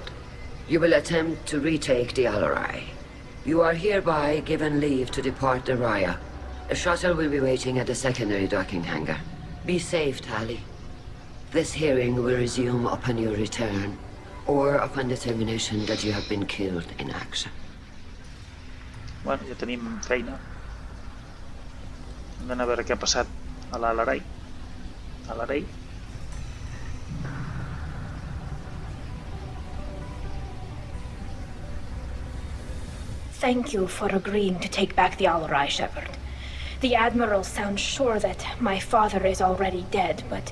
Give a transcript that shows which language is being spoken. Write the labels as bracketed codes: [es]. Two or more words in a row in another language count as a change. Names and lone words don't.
[en] You will attempt to retake the Alarai. You are hereby given leave to depart the Raya. A shuttle will be waiting at the secondary docking hangar. Be safe, Tali. This hearing will resume upon your return, or upon determination that you have been killed in action. [ca] Bueno, ja tenim feina. Hem d'anar a veure què ha passat a l'Alarai. [en] Thank you for agreeing to take back the Alarai, Shepard. The Admiral sounds sure that my father is already dead, but...